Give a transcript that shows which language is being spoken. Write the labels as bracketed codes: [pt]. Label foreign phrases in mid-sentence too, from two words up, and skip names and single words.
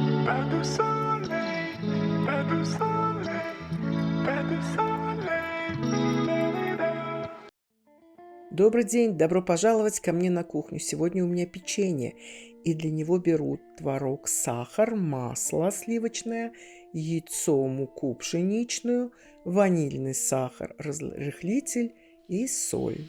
[fr] pas de soleil, pas de soleil, pas de soleil. Da-da-da. [ru] Добрый день, добро пожаловать ко мне на кухню. Сегодня у меня печенье, и для него беру творог, сахар, масло сливочное, яйцо, муку пшеничную, ванильный сахар, разрыхлитель и соль.